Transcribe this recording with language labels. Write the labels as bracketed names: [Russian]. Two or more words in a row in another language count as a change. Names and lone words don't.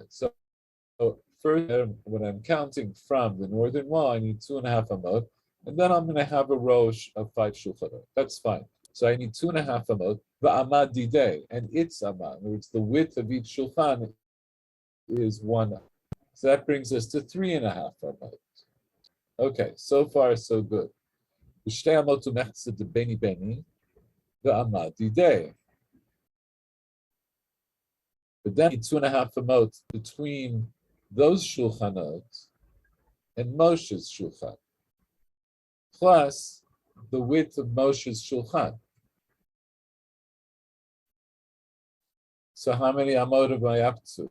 [English] So first, when I'm counting from the northern wall, I need 2.5 amot, and then I'm going to have a row of 5 shulchanot. That's fine. So I need 2.5 amot, [Aramaic] ועמד דידיה, [English] and its amad. In other words, the width of each shulchan is 1. So that brings us to 3.5 amot. Okay, so far so good. [Aramaic] ושתי אמות ומחזה דבני בני, ועמד דידיה. [English] But then 2.5 amot between those shulchanot and Moshe's shulchan, plus the width of Moshe's shulchan. So how many amot am I up to?